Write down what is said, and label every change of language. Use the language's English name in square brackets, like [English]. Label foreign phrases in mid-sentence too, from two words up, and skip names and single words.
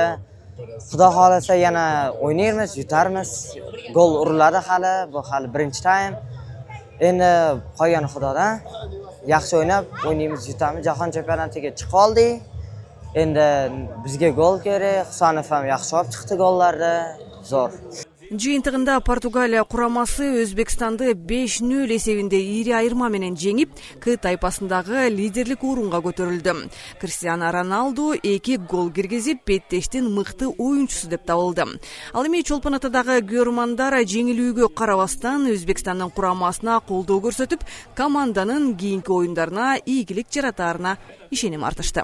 [Uzbek] Xudo xolasa yana o'ynaymiz, yutarmiz. Gol uriladi hali, bu hali birinchi taym. Endi qolgani Xudodan. Yaxshi o'ynaymiz, yutamiz. Jahon chempionatiga chiqib oldik. Endi bizga gol kerak. Husanov ham yaxshi olib chiqdi gollarni. Zo'r. [Kyrgyz] Жыйынтыгында Португалия курамасы Өзбекстанды 5-0 эсебинде ири айырма менен жеңип, К тайпасындагы лидерлик орунга көтөрүлдү. Криштиану Роналду 2 гол киргизип, беттештин мыкты оюнчусу деп табылды. Ал эми Чолпон Атадагы көрөрмандар жеңилүүгө карабастан Өзбекстандын курамасына колдоо көрсөтүп, команданын кийинки оюндарына ийгилик жаратаарына ишеним артышты.